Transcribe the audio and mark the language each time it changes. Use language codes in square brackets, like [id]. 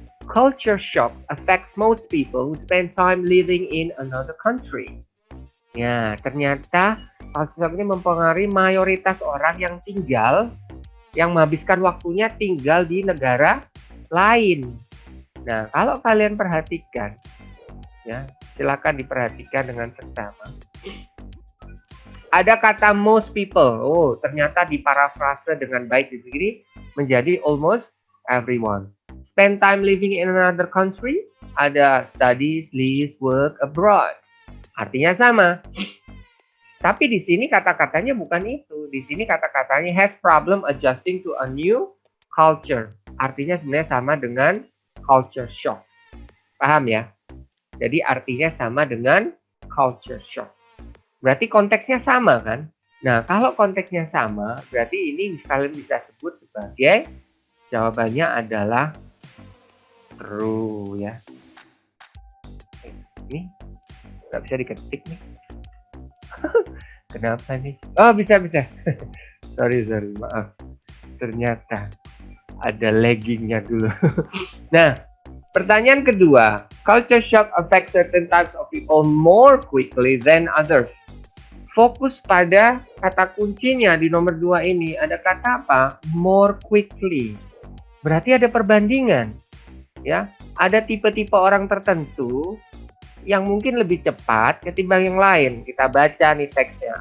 [en] culture shock affects most people who spend time living in another country. [id] Ya, ternyata culture shock ini mempengaruhi mayoritas orang yang menghabiskan waktunya tinggal di negara lain. Nah, kalau kalian perhatikan, ya, silakan diperhatikan dengan seksama. Ada kata [en] most people. [id] Oh, ternyata diparafrase dengan baik di sini menjadi [en] almost everyone. Spend time living in another country. [id] Ada [en] studies, live, work abroad. [id] Artinya sama. Tapi di sini kata-katanya bukan itu. Di sini kata-katanya [en] has problem adjusting to a new culture. [id] Artinya sebenarnya sama dengan culture shock. Paham ya? Jadi artinya sama dengan culture shock. Berarti konteksnya sama kan? Nah, kalau konteksnya sama, berarti ini kalian bisa sebut sebagai jawabannya adalah true ya. Ini nggak bisa diketik nih. Kenapa nih? Oh, bisa. sorry, maaf. Ternyata ada laggingnya dulu. Nah, pertanyaan kedua. [en] Culture shock affects certain types of people more quickly than others. [id] Fokus pada kata kuncinya di nomor 2 ini. Ada kata apa? [en] More quickly. [id] Berarti ada perbandingan. Ya, ada tipe-tipe orang tertentu yang mungkin lebih cepat ketimbang yang lain. Kita baca nih teksnya.